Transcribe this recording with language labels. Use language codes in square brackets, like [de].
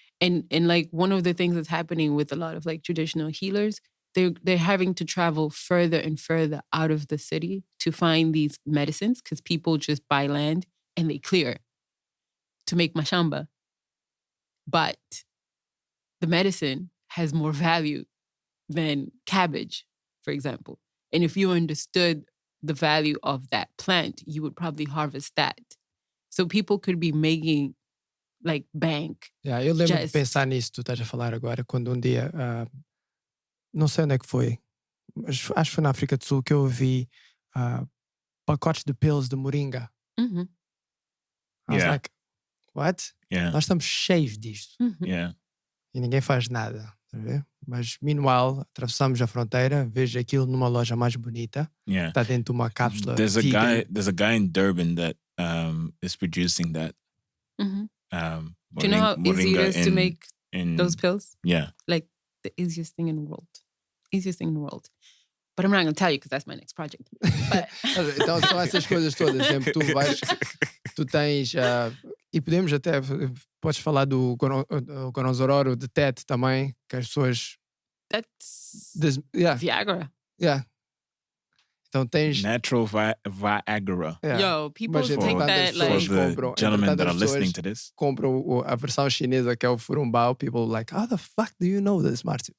[en] And like one of the things that's happening with a lot of like traditional healers, they're having to travel further and further out of the city to find these medicines because people just buy land and they clear to make mashamba. But the medicine has more value than cabbage, for example. And if you understood the value of that plant, you would probably harvest that. So people could be making like bank. [pt] Yeah, eu lembro de pensar nisso, tu estás a falar agora, quando dia, não sei onde é que foi, mas acho que foi na África do Sul que eu vi pacotes de pills de moringa. Mm-hmm. [en] I was like, what? Yeah. [pt] Nós estamos cheios disto. Mm-hmm. [en] Yeah. [pt] E ninguém faz nada. Tá vendo? Mas, meanwhile, atravessamos a fronteira, vejo aquilo numa loja mais bonita. Está dentro de uma cápsula. [en] There's a guy in Durban that is producing that. Mm-hmm. Do you know how easy it is to make those pills? Yeah. Like the easiest thing in the world. Easiest thing in the world. But I'm not going to tell you because that's my next project. But... [pt] Então são essas coisas todas. Sempre tu tens... e podemos até... Podes falar do Gonozororo, de TET também, que as pessoas... [en] That's [pt] Viagra. Yeah. Então tens... [en] Natural Viagra. Yeah. Yo, people take that like... For the gentlemen that are listening to this. [pt] Compram a versão chinesa que é o furumbao. [en] People like, how the fuck do you know this, Marcio?